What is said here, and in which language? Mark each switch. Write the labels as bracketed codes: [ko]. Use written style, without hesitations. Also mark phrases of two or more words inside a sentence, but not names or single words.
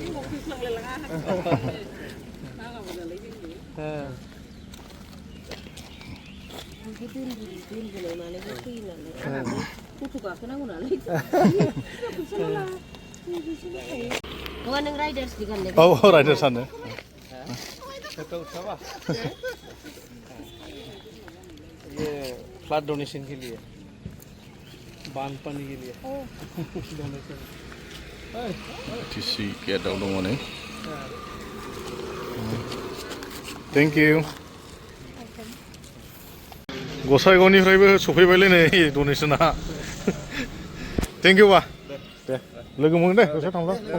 [brx] नों राइडार्स नि गाननाय औ राइडार सानो [hi] ये [en] flood donation [hi] के लिए बांध पानी के लिए डोनेशन [brx] टिसि गेटआव दङ नै [en] thank you [brx] गसाइगावनिफ्रायबो सफैबायलै नै डनेसना [en] thank you [brx] बा दे लोगो मोनगोन दे दसे थांब्ला